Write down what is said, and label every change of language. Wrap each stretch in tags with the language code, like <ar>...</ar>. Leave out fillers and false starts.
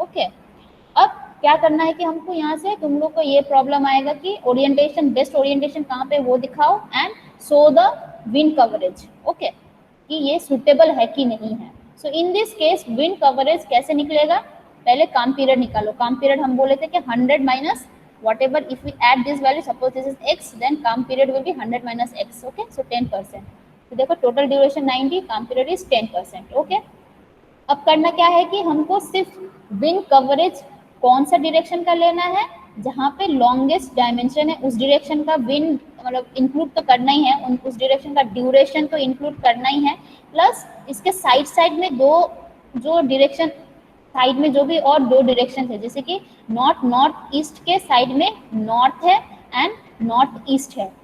<hi>Okay, अब क्या करना है कि हमको यहाँ से तुम लोग को ये प्रॉब्लम आएगा कि ओरिएंटेशन, बेस्ट ओरिएंटेशन कहाँ पे वो दिखाओ</hi> <en>And show the wind coverage.</en> <hi>Okay, कि ये सुटेबल है कि नहीं है।</hi> <en>so in this case</en> <hi>wind coverage कैसे निकलेगा? पहले काम पीरियड निकालो।</hi> <en>calm period</en> <hi>हम बोले थे कि</hi> <en>100 minus whatever, if we add this value, suppose this is x, then calm period will be 100 minus x.</en> <hi>okay, so 10%, तो देखो टोटल ड्यूरेशन 90, काम पीरियड इज 10%। ओके, अब करना क्या है कि हमको सिर्फ विंड कवरेज कौन सा डायरेक्शन का लेना है, जहाँ पे लॉन्गेस्ट डायमेंशन है उस डायरेक्शन का विंड मतलब इंक्लूड तो करना ही है, उस डायरेक्शन का ड्यूरेशन तो इंक्लूड करना ही है, प्लस इसके साइड साइड में दो जो डायरेक्शन, साइड में जो भी और दो डायरेक्शन है, जैसे कि नॉर्थ नॉर्थ ईस्ट के साइड में नॉर्थ है एंड नॉर्थ ईस्ट है।</hi>